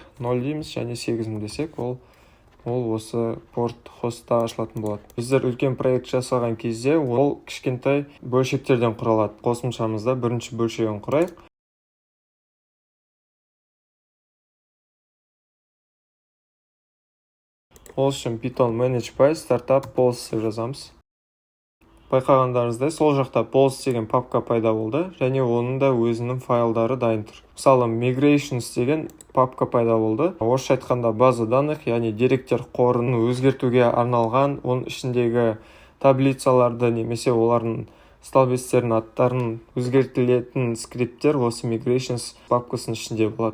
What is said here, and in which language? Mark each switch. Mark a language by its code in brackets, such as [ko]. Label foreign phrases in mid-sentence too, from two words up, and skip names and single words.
[kk] 0 дейміз және 8000 десек, ол ол осы порт хостта ашылатын болады. Біздер үлкен проект жасаған кезде ол кішкентай бөлшектерден құралады. Қосымшамызда бірінші бөлшегін құрайық. Ол үшін [en] Python manage by startup pols [kk] деп жазамыз. Байқағандарыңыздай, сол жақта pols деген папка пайда болды, және оның да өзінің файлдары дайын тұр. Мысалы, migrations деген папка пайда болды. Орысша айтқанда [ru] база данных, [kk] яғни деректер қорын өзгертуге арналған, оның ішіндегі таблицаларды немесе олардың столбецтердің аттарын өзгертілетін скрипттер осы migrations папкасының ішінде болады.